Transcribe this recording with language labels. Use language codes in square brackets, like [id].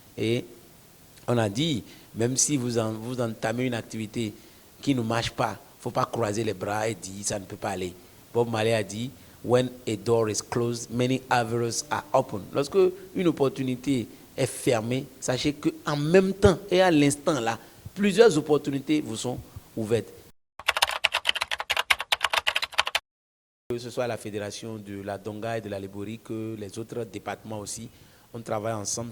[fr] Et on a dit, même si vous entamez une activité qui ne marche pas, il ne faut pas croiser les bras et dire ça ne peut pas aller. Bob Marley a dit, [en] when a door is closed, many others are open. [fr] Lorsque une opportunité est fermée, sachez qu'en même temps et à l'instant là, plusieurs opportunités vous sont ouvertes. Que ce soit la fédération de la Donga et de la Léborie, que les autres départements aussi, on travaille ensemble.